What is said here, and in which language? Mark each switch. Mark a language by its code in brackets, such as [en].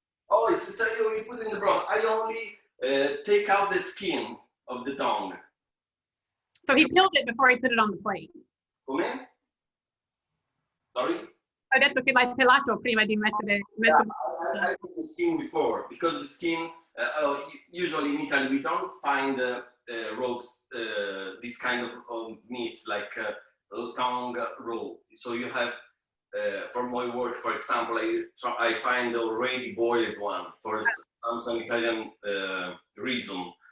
[en] Oh, it's the you put in the broth. I only take out the skin of the tongue. So he peeled it before he put it on the plate. Come? Sorry? [it] Ho detto che l'hai pelato prima di mettere. [en] Yeah, I put the skin before, because the skin, usually in Italy, we don't find roast this kind of meat, like tongue raw. So you have, for my work, for example, I find already boiled one for some Italian reason.